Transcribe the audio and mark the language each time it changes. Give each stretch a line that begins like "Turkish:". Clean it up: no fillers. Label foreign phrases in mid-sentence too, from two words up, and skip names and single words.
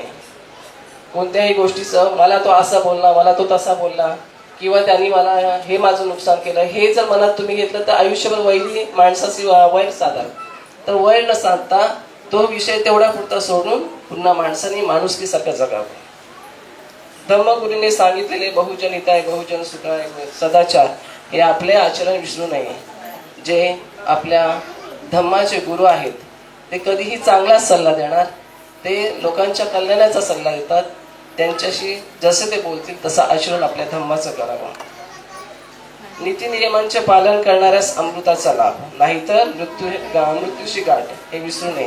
Marathi: कोणत्याही गोष्टीचं मला तो असा बोलला, मला तो तसा बोलला किंवा त्यांनी मला हे माझं नुकसान केलं हे जर मनात तुम्ही घेतलं तर आयुष्यभर वैरी माणसाची वैर साधाल. तर वैर न साधता तो विषय तेवढा पुरता सोडून पुन्हा माणसाने माणुसकीसारखं जगावं. धम्मगुरूने सांगितलेले
Pali: बहुजन हिताय बहुजन सुखाय
Marathi: सदाचार हे आपले आचरण विसरू नये. जे आपल्या धम्माचे गुरु आहेत ते कधीही चांगलाच सल्ला देणार, ते लोकांच्या कल्याणाचा सल्ला देतात. त्यांच्याशी जसे ते बोलतील तसं आचरण आपल्या धम्माचं करावं. नीतिनियमांचे पालन करणाऱ्यास अमृताचा लाभ, नाहीतर मृत्यूशी गाठ हे विसरू नये.